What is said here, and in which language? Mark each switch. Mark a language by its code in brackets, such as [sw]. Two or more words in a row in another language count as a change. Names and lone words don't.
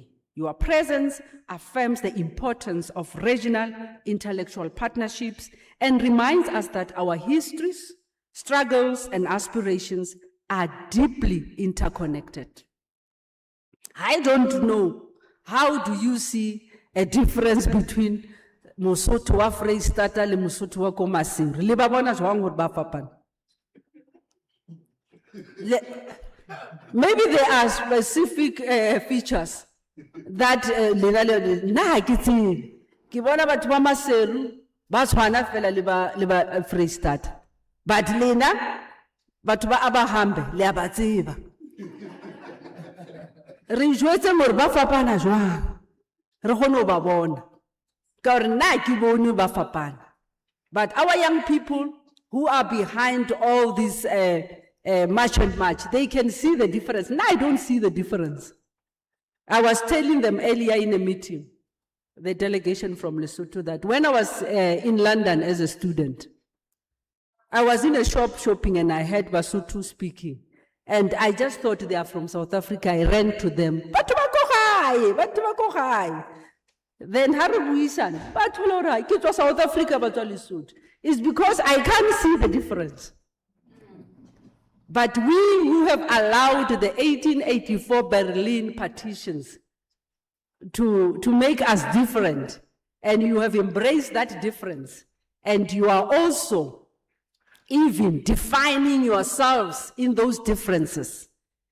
[en] Your presence affirms the importance of regional intellectual partnerships and reminds us that our histories, struggles, and aspirations are deeply interconnected. I don't know, how do you see a difference between [st] Mosotho wa Freistata le Mosotho wa ko Maseru? Le ba bona jwang hore ba fapana? [en] Maybe there are specific features that [st] na ke tsebe ke bona batho ba Maseru ba tshwana fela le ba Freistata, but lena batho ba Abahambe le a ba tseba. Re jwetse more ba fapana jwang re kgone ba bona ka gore na ke bone ba fapana. [en] But our young people who are behind all this march and march, they can see the difference. Now I don't see the difference. I was telling them earlier in a meeting, the delegation from Lesotho, that when I was in London as a student, I was in a shop shopping and I heard Basotho speaking. And I just thought they are from South Africa. I ran to them. [st] Batho ba ko gae. [en] Then Harabuisan, it was South Africa, but Lesotho. It's because I can't see the difference. But we who have allowed the 1884 Berlin partitions to make us different, and you have embraced that difference, and you are also even defining yourselves in those differences.